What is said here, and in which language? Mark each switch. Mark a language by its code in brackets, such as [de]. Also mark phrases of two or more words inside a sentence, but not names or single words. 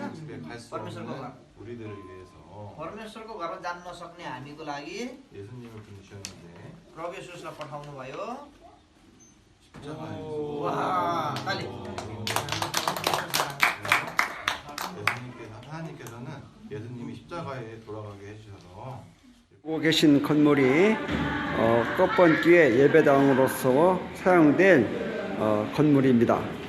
[ne] परमेश्वरको घर [ko] 우리들을 위해서 [ne] परमेश्वरको घर जान्न सक्ने हामीको लागि [ko] 예수님을 보내셨는데 [ne] प्रभु येशूलाई पठाउनु भयो। [ko] 십자가에서 와, 빨리. 하나님께서는 예수님이 십자가에 돌아가게 해주셔서 보고 계신 건물이 끝번기의 예배당으로서 사용될 건물입니다.